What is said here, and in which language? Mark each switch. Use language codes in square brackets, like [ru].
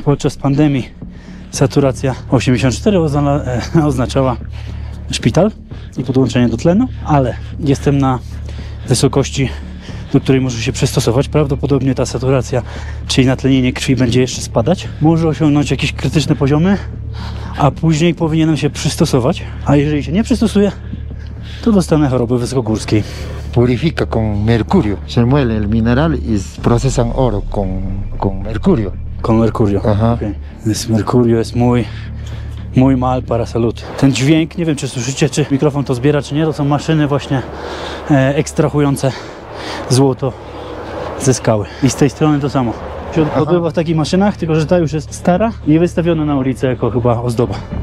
[pl] Podczas pandemii saturacja 84 oznaczała szpital i podłączenie do tlenu, ale jestem na wysokości, do której muszę się przystosować. Prawdopodobnie ta saturacja, czyli natlenienie krwi, będzie jeszcze spadać. Może osiągnąć jakieś krytyczne poziomy, a później powinienem się przystosować. A jeżeli się nie przystosuję, to dostanę choroby wysokogórskiej. [es] Purifica con mercurio. Se muele el mineral y procesan oro con mercurio. Con mercurio. Aha. Okay. Mercurio jest mój mal para salud. [pl] Ten dźwięk, nie wiem czy słyszycie, czy mikrofon to zbiera, czy nie, to są maszyny właśnie ekstrahujące złoto ze skały. I z tej strony to samo. Się odbywa w takich maszynach, tylko że ta już jest stara i wystawiona na ulicę jako chyba ozdoba.